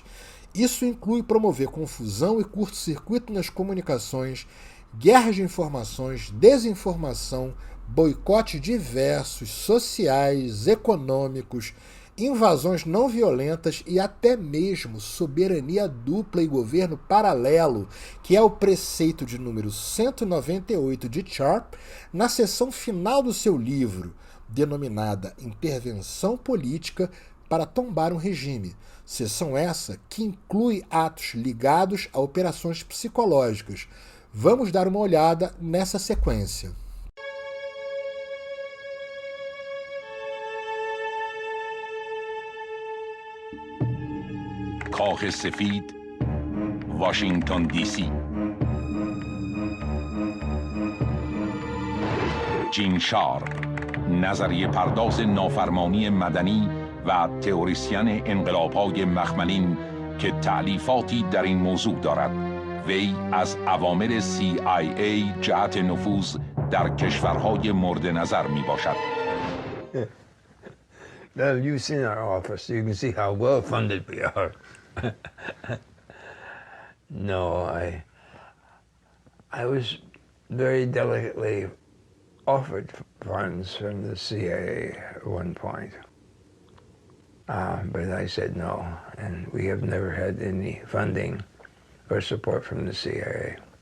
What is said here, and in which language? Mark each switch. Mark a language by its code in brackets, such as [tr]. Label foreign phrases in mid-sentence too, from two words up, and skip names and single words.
[pt] Isso inclui promover confusão e curto-circuito nas comunicações, guerras de informações, desinformação, boicote diversos, sociais, econômicos, invasões não violentas e até mesmo soberania dupla e governo paralelo, que é o preceito de número 198 de Sharp, na seção final do seu livro, denominada Intervenção Política para Tombar um Regime. Seção essa que inclui atos ligados a operações psicológicas. Vamos dar uma olhada nessa sequência. [fa] کاخ سفید واشنگتن دی سی جین شارپ نظریه پرداز نافرمانی مدنی و تئوریسین انقلاب‌های مخملین که تألیفاتی در این موضوع دارد وی از اوامر CIA جهت نفوذ در کشورهای مورد نظر می باشد [en] Well, you've seen our office, so you can see how well funded we are. No, I was very delicately offered funds from the CIA at one point. But I said no, and we have never had any funding or support from the CIA.